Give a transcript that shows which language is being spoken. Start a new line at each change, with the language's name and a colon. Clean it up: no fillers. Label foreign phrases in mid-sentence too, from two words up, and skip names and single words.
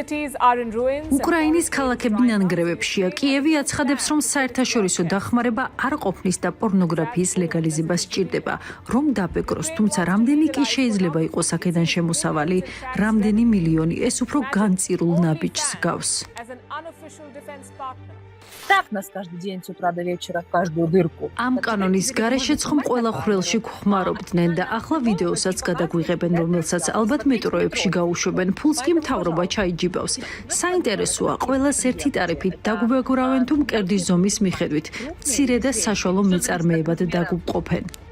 Georgian: უკრაინის ქალაქები ნანგრევებშია. კიევი აცხადებს, რომ საერთაშორისო დახმარება არ ყოფნის და პორნოგრაფიის ლეგალიზება სჭირდება, რომ დაბეგროს, თუმცა რამდენი კი შეიძლება იყოს აქედან შემოსავალი, რამდენი მილიონი, ეს უფრო განწირულ ნაბიჯს გავს.
Russian: Так нас каждый день с утра до вечера в каждую дырку.
Georgian: ამ კანონის გარეშეც ხომ ყველა ხვრელში გვხმარობდნენ და ახლა ვიდეოსაც გადაგვიღებენ, რომელსაც ალბათ მეტროებში გაუშვებენ, ფულს კი მთავრობა ჩაიჯიბავს. საინტერესოა, ყველას ერთი ტარიფით დაგვეგურავენ თუ მკერდის ზომის მიხედვით, მცირე და საშუალო მეწარმეებად დაგვმყოფენ.